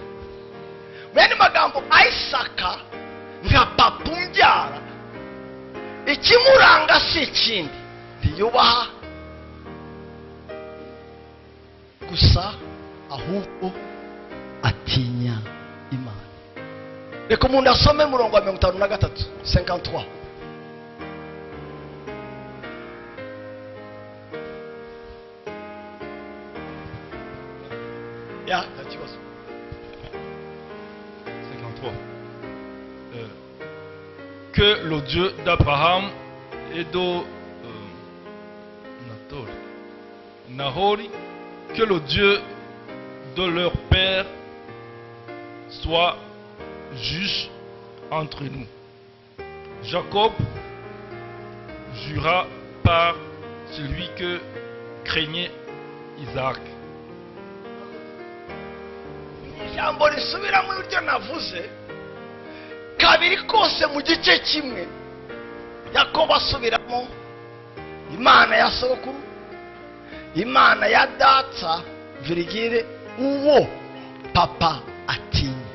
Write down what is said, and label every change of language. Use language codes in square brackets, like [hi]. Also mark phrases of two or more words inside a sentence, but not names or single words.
[rw] Mu yandi magambo, Isaka nka papa umbyara, ikimuranga si ikindi, ntiyubaha gusa ahubwo atinya Imana. Reka umuntu asome murongo wa 53 53. Ya, [fr] tu vois. 53. Que le Dieu d'Abraham et de Nahori, que le Dieu de leur père soit juge entre nous. Jacob jura par celui que craignait Isaac. [rw] Ijambo risubira mu buryo navuze kabiri kose mu gice kimwe. Yakobo asubiramo Imana ya sogokuru, Imana ya data virgile, uwo papa atinya.